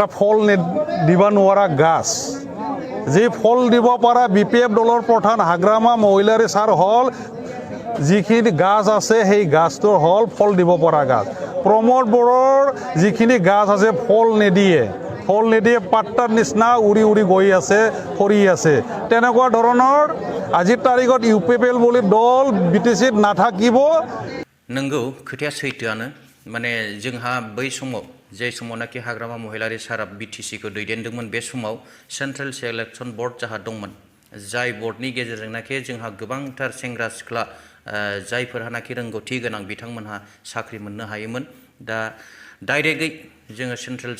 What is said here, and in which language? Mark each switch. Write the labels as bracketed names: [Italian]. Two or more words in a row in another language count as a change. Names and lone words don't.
[Assamese] ফল দিবা নোৱাৰা গাছ যি ফল দিব পৰা BPF দলৰ প্ৰধান হাগ্ৰামা মহিলাৰি ছাৰ হল যিখিনি গাছ আছে সেই গাছটোৰ হল ফল দিব পৰা গাছ প্ৰমোদ বড়োৰ যিখিনি গাছ আছে ফল নিদিয়ে পাট্টাৰ নিচিনা উৰি গৈ আছে সৰি আছে তেনেকুৱা ধৰণৰ আজিৰ তাৰিখত UPPL বুলি দল বিটিচিত নাথাকিব [Bodo] नंगौ खोथाया सैथोआनो माने जोंहा बै समाव जे समावनाखि हाग्रामा महिलारि सारा BTCखौ दैदेनदोंमोन बे समाव सेन्ट्रेल सिलेक्शन बोर्ड जाहा दंमोन जाय बोर्डनि गेजेरजोंनाखि जोंहा गोबांथार सेंग्रा सिख्ला जायफोरहानाखि रोंगौथि गोनां बिथांमोनहा साख्रि मोननो हायोमोन दा डाइरेक्टयै जोङो